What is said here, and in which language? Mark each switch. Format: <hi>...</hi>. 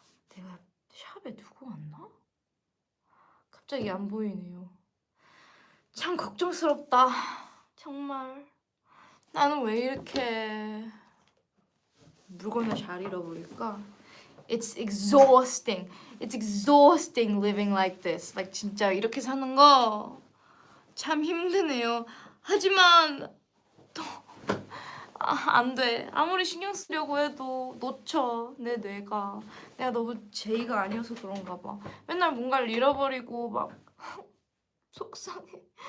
<ko>내가 샵에 두고 왔나? 갑자기 안 보이네요. 참 걱정스럽다. 정말. 나는 왜 이렇게 물건을 잘 잃어버릴까?</ko> <en>It's exhausting. It's exhausting living like this.</en> <ko>Like 진짜 이렇게 사는 거 참 힘드네요. 하지만 또 안 돼. 아무리 신경 쓰려고 해도 놓쳐 내 뇌가. 내가 너무 제이가 아니어서 그런가 봐. 맨날 뭔가를 잃어버리고 막 속상해.</ko>